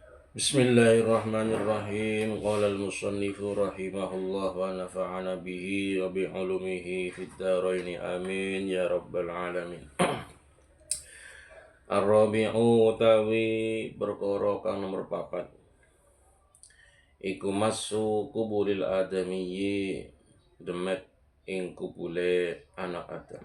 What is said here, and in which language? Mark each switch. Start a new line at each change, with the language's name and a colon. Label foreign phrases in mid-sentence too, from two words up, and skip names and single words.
Arabic: بسم الله الرحمن الرحيم. قال المصنف رحمه الله ونفعنا به وبعلومه في الدارين آمين يا رب العالمين.
Javanese: Ar-rabi'u utawi perkara kang nomor 4. Iku
Arabic: مس قبل الآدمي
Javanese: demet ing kubule anak Adam.